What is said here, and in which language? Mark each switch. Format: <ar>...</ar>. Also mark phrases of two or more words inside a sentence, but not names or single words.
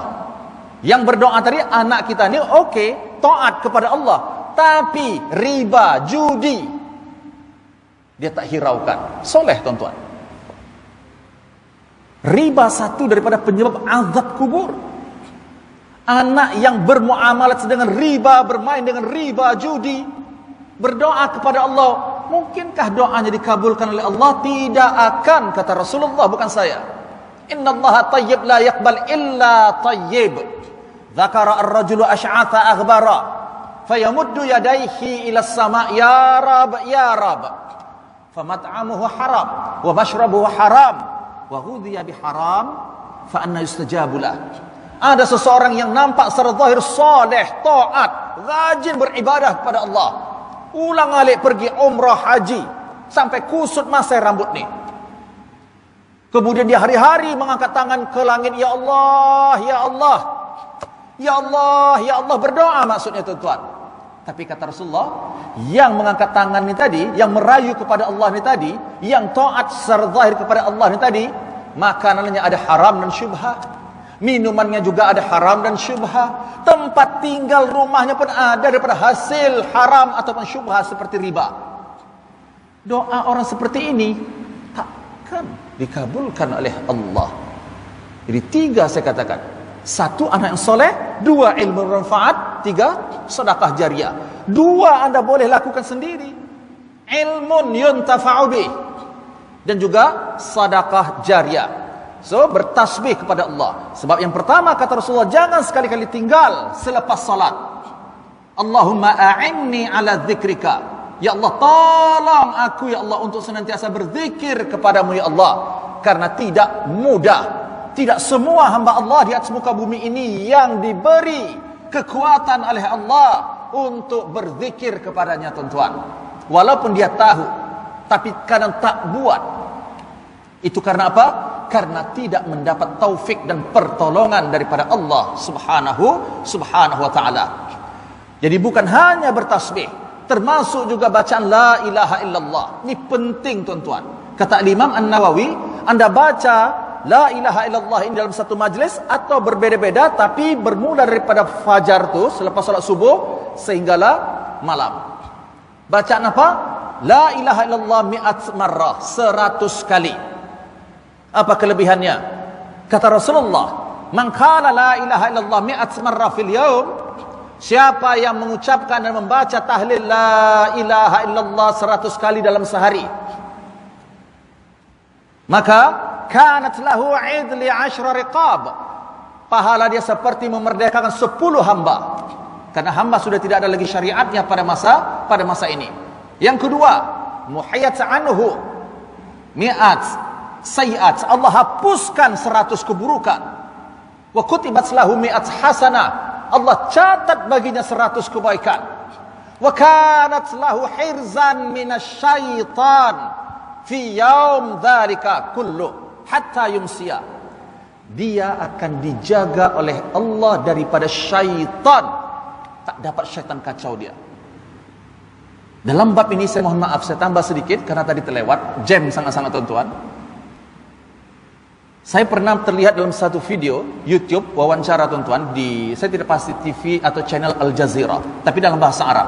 <ms>Yang berdoa tadi, anak kita ni okey, taat kepada Allah, tapi riba, judi, dia tak hiraukan. Soleh, tuan-tuan. Riba satu daripada penyebab azab kubur. Anak yang bermuamalat dengan riba, bermain dengan riba, judi, berdoa kepada Allah, mungkinkah doanya dikabulkan oleh Allah? Tidak akan, kata Rasulullah, bukan saya.</ms> <ar>إن الله طيب لا يقبل إلا طيب. ذكر الرجل أشعث أغبر فيمد يديه إلى السماء يا رب يا رب. فمطعمه حرام ومشربه حرام وغذي بالحرام فأنى يستجاب له.</ar> <ms>Ada seseorang yang nampak secara zahir soleh, taat, rajin beribadah kepada Allah, ulang alik pergi umrah haji sampai kusut masai rambut ni. Kemudian dia hari-hari mengangkat tangan ke langit,</ms> <ar>يا الله يا الله يا الله يا الله,</ar> <ms>berdoa maksudnya tuan-tuan. Tapi kata Rasulullah, yang mengangkat tangan ni tadi, yang merayu kepada Allah ni tadi, yang taat secara zahir kepada Allah ni tadi, makanannya ada haram dan syubhat, minumannya juga ada haram dan syubhat, tempat tinggal rumahnya pun ada daripada hasil haram ataupun syubhat seperti riba. Doa orang seperti ini takkan dikabulkan oleh Allah. Jadi 3 saya katakan: 1, anak yang soleh; 2, ilmu bermanfaat; 3, sedekah jariah. 2 anda boleh lakukan sendiri,</ms> <ar>علم ينتفع به,</ar> <ms>dan juga sedekah jariah. So, bertasbih kepada Allah. Sebab yang pertama kata Rasulullah, jangan sekali-kali tinggal selepas salat.</ms> <ar>اللهم أعني على ذكرك. يا الله,</ar> <ms>tolong aku</ms> <ar>يا الله</ar> <ms>untuk senantiasa berzikir kepadamu ya Allah. Karena tidak mudah, tidak semua hamba Allah di atas muka bumi ini yang diberi kekuatan oleh Allah untuk berzikir kepadanya, tuan-tuan. Walaupun dia tahu, tapi kadang tak buat. Itu karena apa? Karena tidak mendapat taufik dan pertolongan daripada Allah</ms> <ar>سبحانه وتعالى.</ar> <ms>Jadi bukan hanya bertasbih, termasuk juga bacaan</ms> <ar>لا إله إلا الله.</ar> <ms>Ini penting, tuan-tuan. Kata Imam An-Nawawi, anda baca</ms> <ar>لا إله إلا الله</ar> <ms>ini dalam satu majlis atau berbeda-beda, tapi bermula daripada fajar tu, selepas salat subuh sehinggalah malam. Bacaan apa?</ms> <ar>لا إله إلا الله مائة مرة, 100 kali.</ar> <ms>Apa kelebihannya? Kata Rasulullah,</ms> <ar>من قال لا إله إلا الله مائة مرة في اليوم,</ar> <ms>siapa yang mengucapkan dan membaca tahlil</ms> <ar>لا إله إلا الله</ar> <ms>100 kali dalam sehari, maka</ms> <ar>كانت له عدل 10 رقاب,</ar> <ms>pahala dia seperti memerdekakan 10 hamba. Karena hamba sudah tidak ada lagi syariatnya pada masa ini. Yang kedua,</ms> <ar>محيت عنه مائة سيئة,</ar> <ms>Allah hapuskan 100 keburukan.</ms> <ar>وكتبت له مائة حسنة,</ar> <ms>Allah catat baginya 100 kebaikan.</ms> <ar>وكانت له حرزا من الشيطان في يوم ذلك كله حتى يمسي.</ar> <ms>Dia akan dijaga oleh Allah daripada syaitan, tak dapat syaitan kacau dia. Dalam bab ini saya mohon maaf, saya tambah sedikit karena tadi terlewat jam sangat-sangat, tuan-tuan. Saya pernah terlihat dalam satu video YouTube wawancara, tuan-tuan, di, saya tidak pasti TV atau channel Al Jazeera, tapi dalam bahasa Arab.</ms>